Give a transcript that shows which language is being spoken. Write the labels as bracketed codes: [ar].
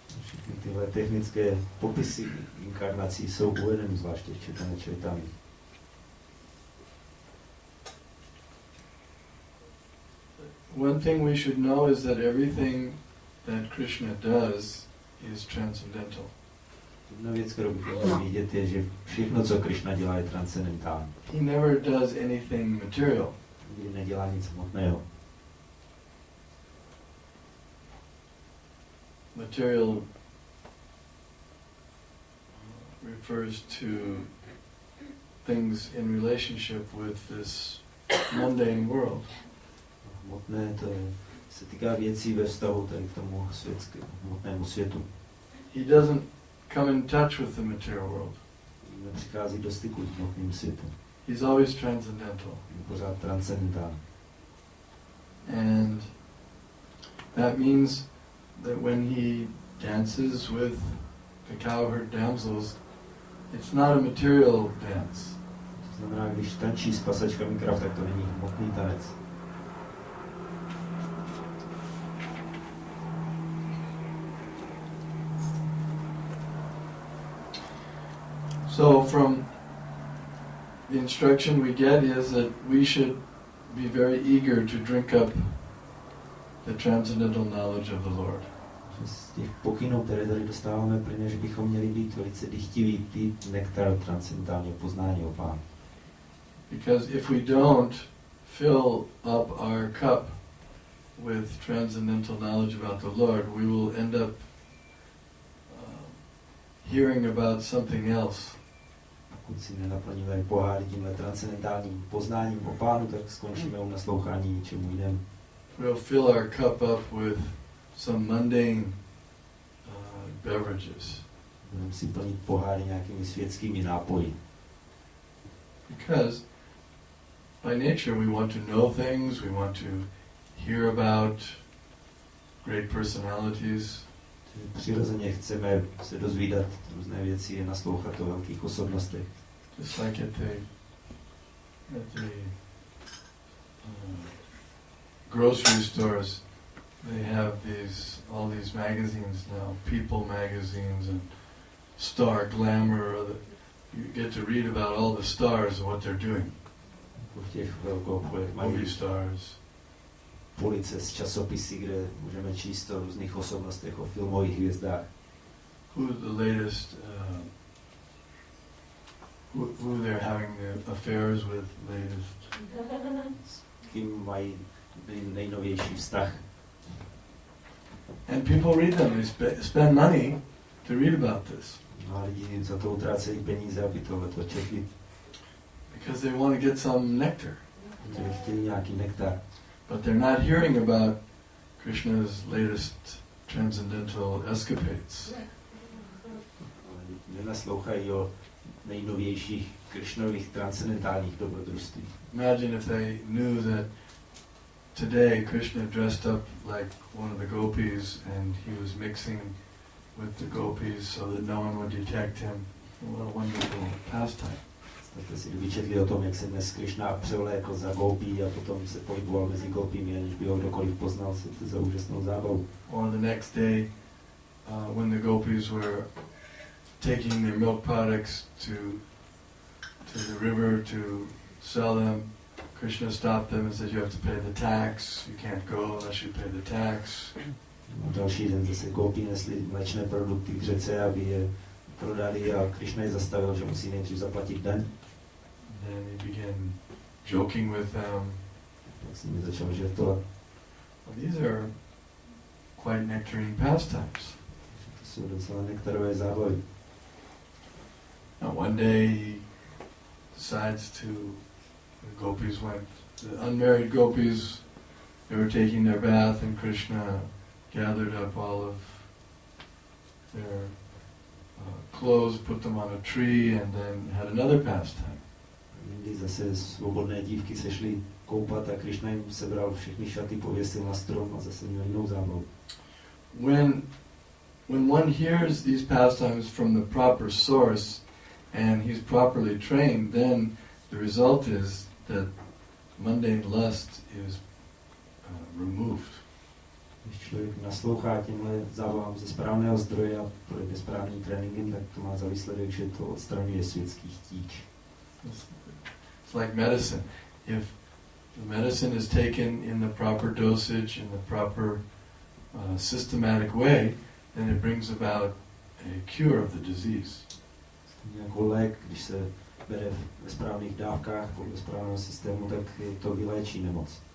[cs] Všechny tyhle technické popisy inkarnací jsou uvedeny zvláště v Chaitanya Charitamrita. [en] One thing we should know is that everything that Krishna does is transcendental. [cs] Jedna věc, kterou bychom měli vidět, je, že všechno, co Krishna dělá, je transcendentální. [en] He never does anything material. [cs] Nikdy nedělá nic hmotného. [en] Material refers to things in relationship with this mundane world. [cs] Hmotné to se týká věcí ve vztahu tady k tomu hmotnému světu. [en] He doesn't come in touch with the material world. [cs] Nepřichází do styku s hmotným světem. [en] He's always transcendental. [cs] Je pořád transcendentální. [en] And that means that when he dances with the cowherd damsels, it's not a material dance. [cs] To znamená, když tančí s pasačkami krav, tak to není hmotný tanec. [en] So from the instruction we get is that we should be very eager to drink up the transcendental knowledge of the Lord. [cs] Z těch pokynů, které tady dostáváme, plyne, že bychom měli být velice dychtiví pít nektar transcendentálního poznání o Pánu. [en] Because if we don't fill up our cup with transcendental knowledge about the Lord, we will end up hearing about something else. [cs] Pokud si nenaplníme pohár tímhle transcendentálním poznáním o Pánu, tak skončíme u naslouchání něčemu jinému. [en] We'll fill our cup up with some mundane beverages. [cs] Budeme si plnit poháry nějakými světskými nápoji. [en] Because by nature we want to know things, we want to hear about great personalities. [cs] Přirozeně chceme se dozvídat různé věci a naslouchat o velkých osobnostech. [en] Just like at the grocery stores, they have all these magazines now, People magazines and Star Glamour. You get to read about all the stars and what they're doing. [cs] V těch velkoobchodech mají [en] Movie stars. [cs] police z časopisy, kde můžeme číst o různých osobnostech, o filmových hvězdách. [en] Who the latest, who they're having the affairs with latest. [cs] S kým mají nejnovější vztah. [en] And people read them, they spend money to read about this. [cs] No a lidi za to utrácejí peníze, aby tohleto četli. [en] Because they want to get some nectar. [cs] Protože chtěli nějaký nektar. [en] But they're not hearing about Krishna's latest transcendental escapades. [cs] Nenaslouchají o nejnovějších Krishnových transcendentálních dobrodružství. [en] Imagine if they knew that today Krishna dressed up like one of the gopis and he was mixing with the gopis so that no one would detect him. What a wonderful pastime. [cs] Jste si vyčetli o tom, jak se dnes Krishna převlékl za gopí a potom se pohyboval mezi gopími, aniž by ho kdokoliv poznal, se to za úžasnou zábavu. [en] Or the next day, when the gopis were taking their milk products to the river to sell them, Krishna stopped them and said, "You have to pay the tax. You can't go unless you pay the tax." [cs] Další den zase gopí nesli mléčné produkty k řece, aby je prodali a Krishna je zastavil, že musí nejdřív zaplatit daň. [en] Then he began joking with them. [cs] Tak s nimi začal žertovat. [en] Well, these are quite nectarine pastimes. [cs] To jsou docela nektarové zábavy. [en] Now one day he decides to, the gopis went, the unmarried gopis, they were taking their bath and Krishna gathered up all of their clothes, put them on a tree and then had another pastime. [cs] Jindy zase svobodné dívky se šly koupat a Krishna jim sebral všechny šaty, pověsil na strom a zase měl jinou zábavu. [en] When one hears these pastimes from the proper source and he's properly trained, then the result is that mundane lust is removed. [cs] Když člověk naslouchá těmhle zábavám ze správného zdroje a projde správným tréninkem, tak to má za výsledek, že to odstraňuje světský chtíč. [en] It's like medicine. If the medicine is taken in the proper dosage, in the proper systematic way, then it brings about a cure of the disease. [cs] Jako lék, když se bere ve správných dávkách, podle správného systému, tak to vyléčí nemoc.